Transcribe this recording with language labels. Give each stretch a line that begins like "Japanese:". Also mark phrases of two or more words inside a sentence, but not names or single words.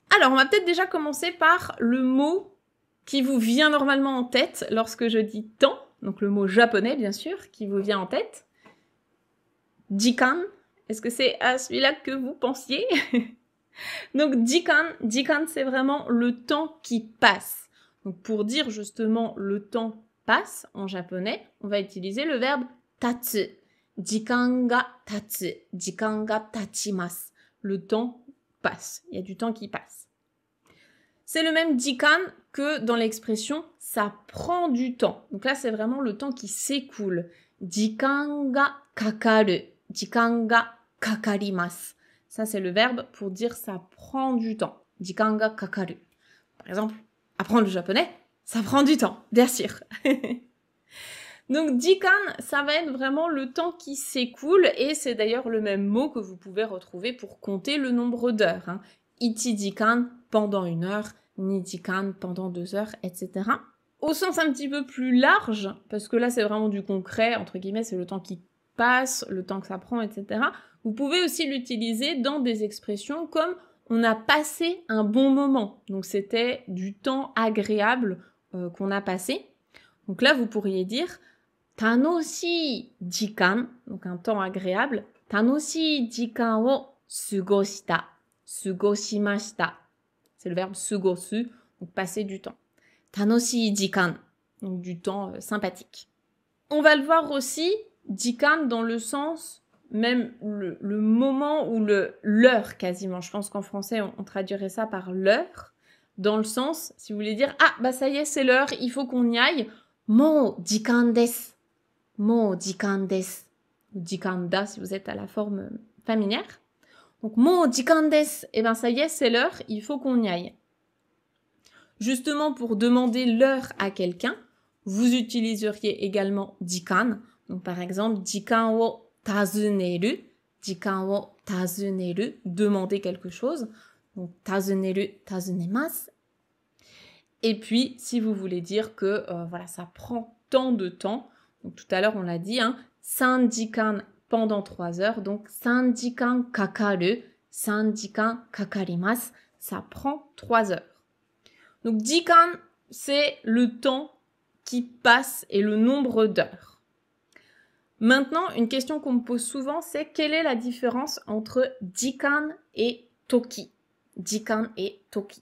French: Alors, on va peut-être déjà commencer par le mot qui vous vient normalement en tête lorsque je dis temps, donc le mot japonais bien sûr, qui vous vient en tête. Jikan, est-ce que c'est à celui-là que vous pensiez? Donc jikan c'est vraiment le temps qui passe. Donc pour dire justement le temps passe en japonais, on va utiliser le verbe tatsu.
Japanese: 時間が経つ、時間が経ちます.
French: Le temps passe, il y a du temps qui passe. C'est le même jikan que dans l'expression « ça prend du temps ». Donc là, c'est vraiment le temps qui s'écoule.
Japanese: 時間がかかる、時間がかかります.
French: Ça, c'est le verbe pour dire « ça prend du temps ».
Japanese: 時間がかかる.
French: Par exemple, apprendre le japonais, ça prend du temps, bien sûr. Donc, jikan, ça va être vraiment le temps qui s'écoule et c'est d'ailleurs le même mot que vous pouvez retrouver pour compter le nombre d'heures. Hein.
Japanese: 一時間,
French: pendant 1 heure,
Japanese: 二時間,
French: pendant 2 heures, etc. Au sens un petit peu plus large, parce que là, c'est vraiment du concret, entre guillemets, c'est le temps qui passe, le temps que ça prend, etc. Vous pouvez aussi l'utiliser dans des expressions comme « on a passé un bon moment ». Donc, c'était du temps agréable qu'on a passé. Donc là, vous pourriez dire «
Japanese: 楽しい時間 »,
French: donc un temps agréable. «
Japanese: 楽しい時間を過ごした ». 過ごしました.
French: C'est le verbe sugosu, donc passer du temps.
Japanese: 楽しい時間,
French: donc du temps sympathique. On va le voir aussi, jikan, dans le sens, même le moment ou l'heure quasiment. Je pense qu'en français, on traduirait ça par l'heure. Dans le sens, si vous voulez dire, ah, bah ça y est, c'est l'heure, il faut qu'on y aille.
Japanese: もう時間です。もう時間です.
French: Ou jikanda si vous êtes à la forme familière. Donc,
Japanese: もう時間です,
French: eh ben ça y est, c'est l'heure, il faut qu'on y aille. Justement, pour demander l'heure à quelqu'un, vous utiliseriez également jikan. Donc, par exemple,
Japanese: 時間を尋ねる、時間を尋ねる,
French: demander quelque chose. Donc,
Japanese: 尋ねる、尋ねます.
French: Et puis, si vous voulez dire que voilà, ça prend tant de temps, donc tout à l'heure on l'a dit, hein, 3 jikan pendant 3 heures, donc
Japanese: 3時間かかる、3時間かかります,
French: ça prend 3 heures. Donc jikan, c'est le temps qui passe et le nombre d'heures. Maintenant, une question qu'on me pose souvent, c'est quelle est la différence entre jikan et toki? Jikan et toki.